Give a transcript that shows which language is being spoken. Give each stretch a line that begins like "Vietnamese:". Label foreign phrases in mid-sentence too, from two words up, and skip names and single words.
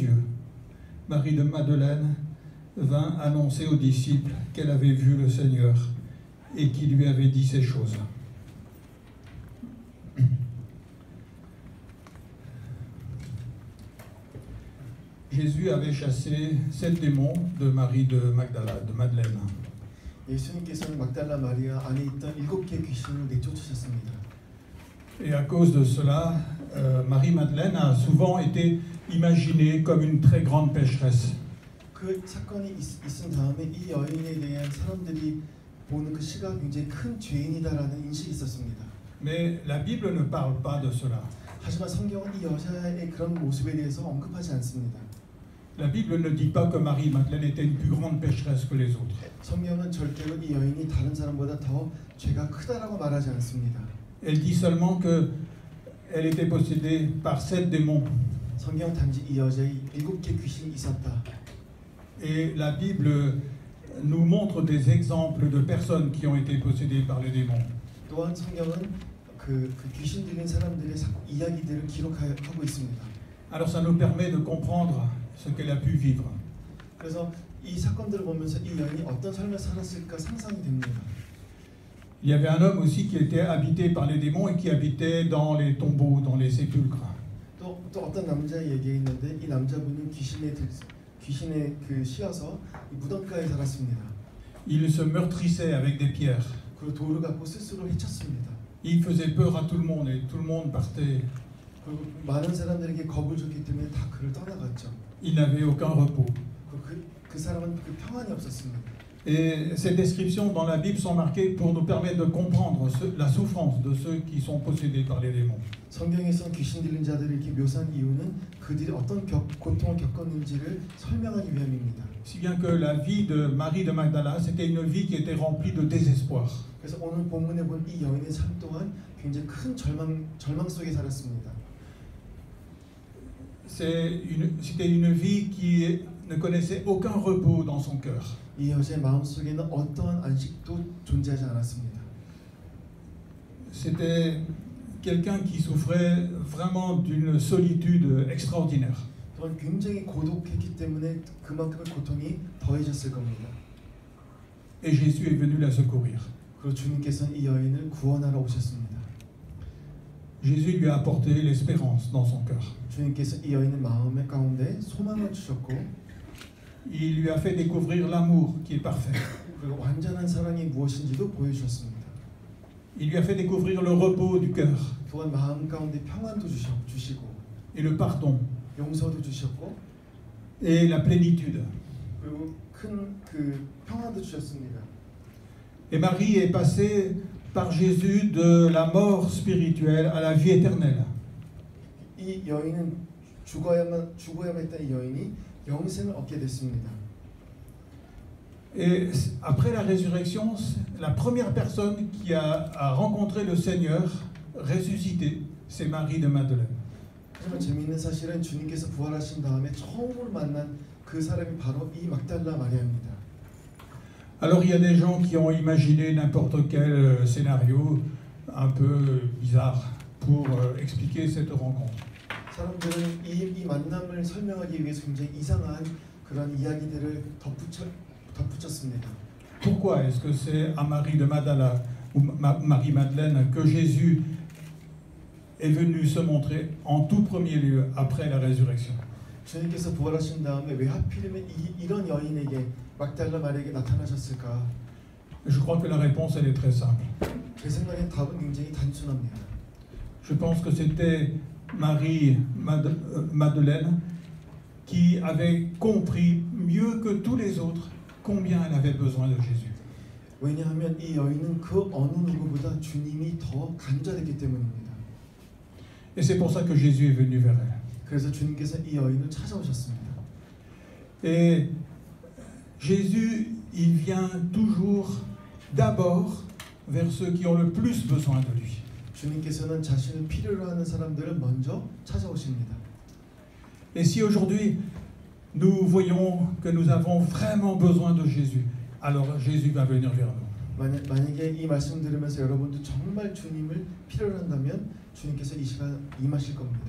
French: » Marie de Madeleine vint annoncer aux disciples qu'elle avait vu le Seigneur et qu'il lui avait dit ces choses. Jésus avait chassé 7 démons de Marie de Madeleine.
Korean: 예수님께서는 막달라 마리아 안에 있던 7개의 귀신을 내쫓으셨습니다.
French: Et à cause de cela, Marie-Madeleine a souvent été imaginée comme une très grande pécheresse.
Korean: 그 사건이 있은 다음에 이 여인에 대한 사람들이 보는 그 시각 굉장히 큰 죄인이다라는 인식이 있었습니다.
French: Mais la Bible ne parle pas de cela.
Korean: 하지만 성경은 이 여자의 그런 모습에 대해서 언급하지 않습니다.
French: La Bible ne dit pas que Marie-Madeleine était une plus grande pécheresse que les autres.
Korean: 성경은 절대로 이 여인이 다른 사람보다 더 죄가 크다라고 말하지 않습니다.
French: Elle dit seulement qu'elle était possédée par 7 démons.
Korean: 성경 단지 이 여자의 7개 귀신이 있었다.
French: Et la Bible nous montre des exemples de personnes qui ont été possédées par les démons.
Korean: 또한 성경은 그 귀신 들린 사람들의 이야기들을 기록하고 있습니다.
French: Alors ça nous permet de comprendre ce qu'elle a pu vivre.
Korean: 그래서 이 사건들을 보면서 이 여인이 어떤 삶을 살았을까 상상이 됩니다.
French: Il y avait un homme aussi qui était habité par les démons et qui habitait dans les tombeaux, dans les sépulcres.
Korean: 또 어떤 남자 얘기가 있는데 이 남자분은 귀신에 씌어서 무덤가에 살았습니다.
French: Il se meurtrissait avec des pierres.
Korean: 그리고 돌을 갖고 스스로 해쳤습니다.
French: Il faisait peur à tout le monde et tout le monde partait.
Korean: 그리고 많은 사람들에게 겁을 줬기 때문에 다 그를 떠나갔죠.
French: Il n'avait aucun repos.
Korean: 그 사람은 그 평안이 없었습니다.
French: Et ces descriptions dans la Bible sont marquées pour nous permettre de comprendre la souffrance de ceux qui sont possédés par les démons.
Korean: 성경에서 귀신 들린 자들을 이렇게 묘사한 이유는 그들이 어떤 고통을 겪었는지를 설명하기 위함입니다.
French: Si bien que la vie de Marie de Magdala, c'était une vie qui était remplie de désespoir.
Korean: 그래서 오늘 본문에 본 이 여인의 삶 또한 굉장히 큰 절망 속에 살았습니다.
French: C'était une vie qui ne connaissait aucun repos dans son cœur.
Korean: 이 여자의 마음 속에는 어떠한 안식도 존재하지 않았습니다.
French: C'était quelqu'un qui souffrait vraiment d'une solitude extraordinaire.
Korean: 또한 굉장히 고독했기 때문에 그만큼의 고통이 더해졌을 겁니다.
French: Et Jésus est venu la secourir.
Korean: 그리고 주님께서는 이 여인을 구원하러 오셨습니다.
French: Jésus lui a apporté l'espérance dans son cœur.
Korean: 주님께서 이 여인의 마음의 가운데 소망을 주셨고
French: Il lui a fait découvrir l'amour qui est parfait.
Korean: 그리고 완전한 사랑이 무엇인지도 보여주셨습니다.
French: Il lui a fait découvrir le repos du cœur
Korean: 또한 마음 가운데 평안도 주시고
French: et le pardon
Korean: 용서도 주셨고
French: et la plénitude.
Korean: 그리고 큰 그 평안도 주셨습니다.
French: Et Marie est passée par Jésus de la mort spirituelle à la vie éternelle.
Korean: 이 여인은 죽어야만 했던 이 여인이 영생을 얻게 됐습니다.
French: Et après la résurrection, la première personne qui a rencontré le Seigneur ressuscité, c'est Marie de Madeleine.
Korean: 하지만 재미있는 사실은 주님께서 부활하신 다음에 처음으로 만난 그 사람이 바로 이 막달라 마리아입니다.
French: Alors il y a des gens qui ont imaginé n'importe quel scénario un peu bizarre pour expliquer cette rencontre.
Korean: 사람들은 이 만남을 설명하기 위해서 굉장히 이상한 그런 이야기들을 덧붙였습니다.
French: Pourquoi est-ce que c'est à Marie de Magdala ou Marie-Madeleine que Jésus est venu se montrer en tout premier lieu après la résurrection?
Korean: 주님께서 부활하신 다음에 왜 하필이면 이런 여인에게 막달라 마리아에게 나타나셨을까?
French: Je crois que la réponse elle est très simple.
Korean: 제 생각엔 답은 굉장히 단순합니다.
French: Je pense que c'était Marie Madeleine qui avait compris mieux que tous les autres combien elle avait besoin de Jésus.
Korean: 왜냐하면 이 여인은 그 어느 누구보다 주님이 더 간절했기 때문입니다.
French: Et c'est pour ça que Jésus est venu vers elle.
Korean: 그래서 주님께서 이 여인을 찾아오셨습니다.
French: Et Jésus, il vient toujours d'abord vers ceux qui ont le plus besoin de lui.
Korean: 주님께서는 자신을 필요로 하는 사람들을 먼저 찾아오십니다.
French: Et si aujourd'hui nous voyons que nous avons vraiment besoin de Jésus, alors Jésus va venir vers nous.
Korean: 만약에 이 말씀 들으면서 여러분도 정말 주님을 필요로 한다면 주님께서 이 시간 임하실 겁니다.